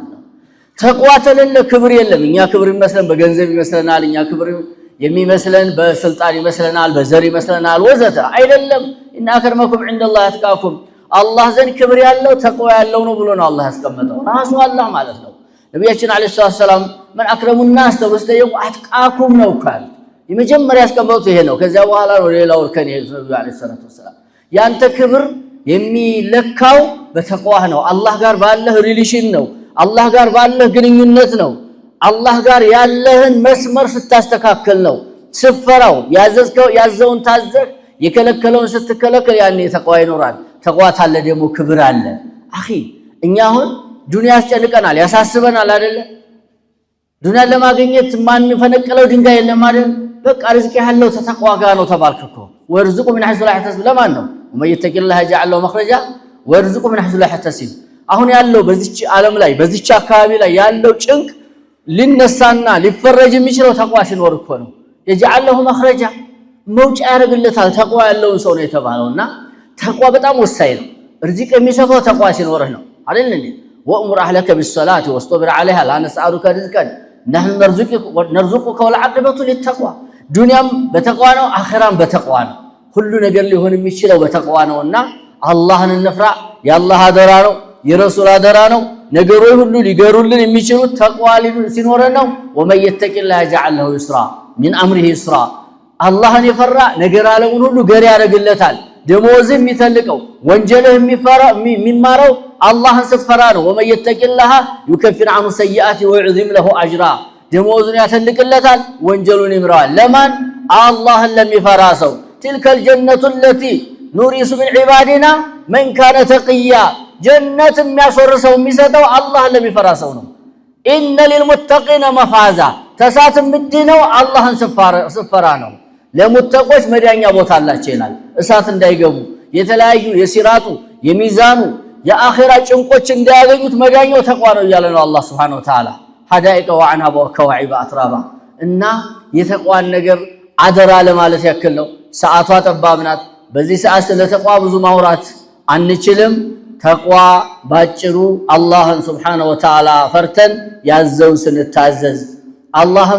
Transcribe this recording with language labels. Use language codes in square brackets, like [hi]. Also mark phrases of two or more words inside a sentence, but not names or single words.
[am] ነው። ተቅዋ ተለለ ክብር የለም። እኛ ክብር ይመስለን በገንዘብ ይመስለናል፣ እኛ ክብር የሚመስለን በስልጣን ይመስለናል፣ በዘር ይመስለናል ወዘተ አይደለም። [ar] إن أكرمكم عند الله أتقاكم [am] አላህ ዘንድ ክብር ያለው ተቅዋ ያለው ነው ብሎ ነው አላህ ያስቀመጠው ራሱ አላህ ማለት ነው። ነብያችን [ar] عليه السلام من اكرم الناس [am] ተወስተየው አትቃኩም ነው ካል የመጀመሪያ ያስቀመጡት ይሄ ነው። ከዚያ በኋላ ነው ሌላው እርከን ነብዩ [ar] عليه السلام [am] ያንተ ክብር የሚለካው በተቅዋህ ነው። አላህ ጋር ባለህ ሪሌሽን ነው። አላህ ጋር ባለህ ግንኙነት ነው። አላህ ጋር ያለህን መስመር ስታስተካከል ነው። ስፈራው ያዘውን ታዘህ የከለከለውን ስትከለከል ያኔ ተቅዋ ይኖራል። ተቅዋ ታለ ደግሞ ክብር አለ። አኺ እኛ አሁን ዱንያ ያስጨንቀናል ያሳስበናል አይደለ? ዱንያ ለማግኘት ማን ፈነቀለው ድንጋይ የለም አይደል? በቃ ርዝቅ ያለው ተቅዋ ጋር ነው ተባልከኮ ወርዝቁ [ar] من حيث لا يحتسب [am] ለማን ነው? [ar] ومن يتق الله يجعل له مخرجا ويرزقه من حيث لا يحتسب [am] አሁን ያለው በዚች ዓለም ላይ በዚች አካባቢ ላይ ያለው ጭንቅ ሊነሳና ሊፈረጅ የሚችለው ተቅዋ ሲኖር እኮ ነው። [ar] يجعل له مخرجا [am] መውጫ ያደርግለታል ተቅዋ ያለውን ሰው ነው የተባለውና ተቅዋ በጣም ወሳኝ ነው። ርዝቅ የሚሰፋው ተቅዋ ሲኖርህ ነው አይደል እንዴ? [ar] وأمر أهلك بالصلاة واصطبر عليها لا نسألك رزقا نحن نرزقك والعاقبة للتقوى [am] ዱንያም በተቅዋ ነው አኺራም በተቅዋ ነው። ሁሉ ነገር ሊሆን የሚችለው በተቅዋ ነውና አላህን እንፍራ። የአላህ አደራ ነው የረሱል አደራ ነው። ነገሮች ሁሉ ሊገሩልን የሚችሉት ተቅዋ ሲኖረን ነው። [ar] ومن يتق الله يجعل له يسرا من أمره يسرا [am] አላህን የፈራ ነገር ዓለሙን ሁሉ ገር ያደርግለታል። ደሞዝ የሚተልቀው ወንጀልህ የሚማረው አላህን ስትፈራ ነው። [ar] ومن يتق الله يكفر عنه سيئاته ويعظم له أجرا [am] ደሞዙን ያተልቅለታል ወንጀሉን ይምራል። ለማን? አላህን ለሚፈራ ሰው [ar] تلك الجنة التي نورث من عبادنا من كان تقيا [am] ጀነት የሚያስወርሰው የሚሰጠው አላህን ለሚፈራ ሰው ነው። [ar] إن للمتقين مفازا [am] ተሳት ምድነው አላህን ስትፈራ ነው። ለሙተቆች መዳኛ ቦታ አላቸው ይላል። እሳት እንዳይገቡ የተለያዩ የሲራጡ የሚዛኑ የአኺራ ጭንቆች እንዳያገኙት መዳኛው ተቅዋ ነው እያለ ነው አላህ [ar] سبحانه وتعالى حدائق وعنب وكواعب أترابا [am] እና የተቅዋን ነገር አደራ ለማለት ያክል ነው። ሰዓቷ ጠባብ ናት። በዚህ ሰዓት ስለ ተቅዋ ብዙ ማውራት አንችልም። ተቅዋ ባጭሩ አላህን [ar] سبحانه وتعالى [am] ፈርተን ያዘውን ስንታዘዝ አላህን